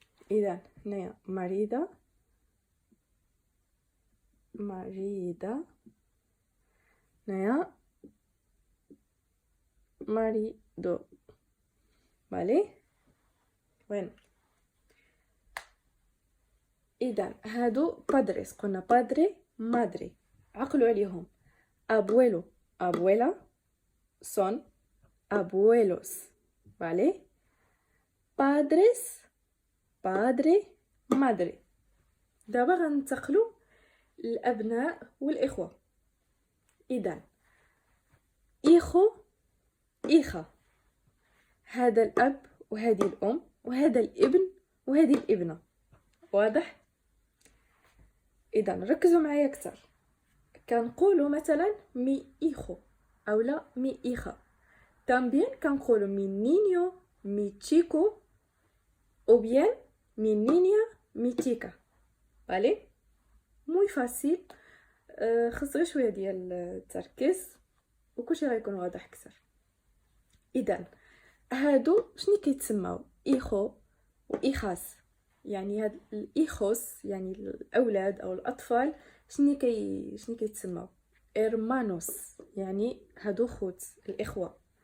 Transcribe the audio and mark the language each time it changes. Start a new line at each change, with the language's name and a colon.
Arabic: اذا هنايا marida، هنايا marido، فالي. وين اذا هادو بادريس، قلنا بادري مادري، عقلوا عليهم.
Spanish: abuelo abuela son abuelos، vale. padres padre madre.
Arabic: دابا غننتقلوا للابناء والاخوه. اذا hijo hija، هذا الاب وهذه الام وهذا الابن وهذه الابنه، واضح؟ اذا ركزوا معايا اكثر. كنقولوا مثلا مي hijo او لا مي hija.
Spanish: también
Arabic: كنقولوا
Spanish: mi niño mi chico او bien mi niña mi chica، vale. موي فاسيل.
Arabic: خص غير شويه ديال التركيز وكلشي غيكون واضح اكثر. اذا هادو شنو كيتسموا ايخو وايخاس؟ يعني هاد الايخوس يعني الاولاد او الاطفال شنو كيتسموا ارمانوس، يعني هادو خوت الاخوه.